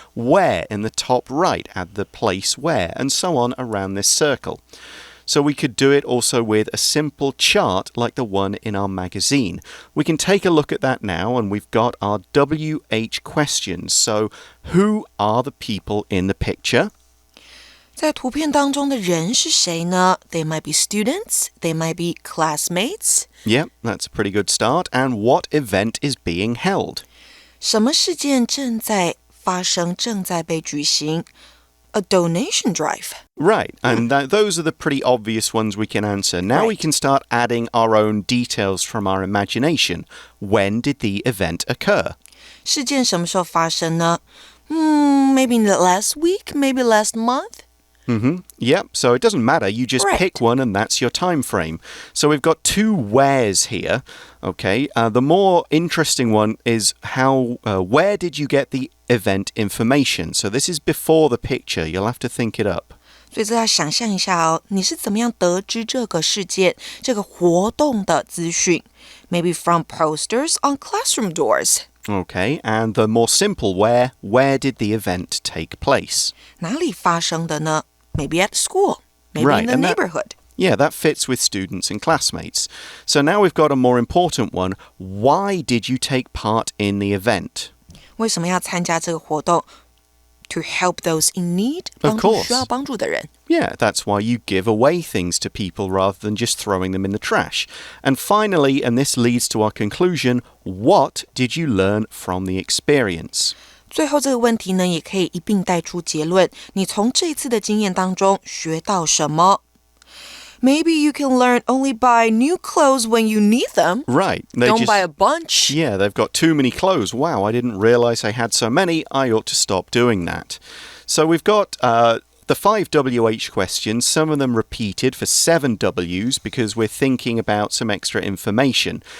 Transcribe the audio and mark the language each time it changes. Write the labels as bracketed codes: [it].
[en] Where in the top right, add the place where, and so on around this circle. So we could do it also with a simple chart like the one in our magazine. We can take a look at that now, and we've got our WH questions. So who are the people in the picture? [zh] 在图片当中的人是谁呢？ [en] They might be students, they might be classmates. Yep, that's a pretty good start. And what event is being held? [zh] 什么事件正在发生，正在被举行？ [en] A donation drive. Right, and those are the pretty obvious ones we can answer. Now we can start adding our own details from our imagination. When did the event occur? [zh] 事件什么时候发生呢？ [en] Maybe last week, maybe last month. Yep, so it doesn't matter. You just pick one and that's your time frame. So we've got 2 wheres here. Okay, the more interesting one is where did you get the event information? So this is before the picture. You'll have to think it up. [zh] 所以这要想象一下哦，你是怎么样得知这个事件、这个活动的资讯？ [en] Maybe from posters on classroom doors. Okay, and the more simple where did the event take place? [zh] 哪里发生的呢？ [en] Maybe at school, maybe in the neighborhood. Yeah, that fits with students and classmates. So now we've got a more important one. Why did you take part in the event? [zh] 为什么要参加这个活动？ [en] To help those in need, [zh] 帮 [en] Of [zh] 助 [en] course. [zh] 需要帮助的人。 [en] Yeah, that's why you give away things to people rather than just throwing them in the trash. And finally, and this leads to our conclusion, what did you learn from the experience? 最后这个问题呢，也可以一并带出结论。你从这次的经验当中学到什么？ Maybe you can learn only buy new clothes when you need them. Right. Don't buy a bunch. Yeah, they've got too many clothes. Wow, I didn't realize I had so many. I ought to stop doing that. So we've got the 5 WH questions, some of them repeated for 7 Ws because we're thinking about some extra information.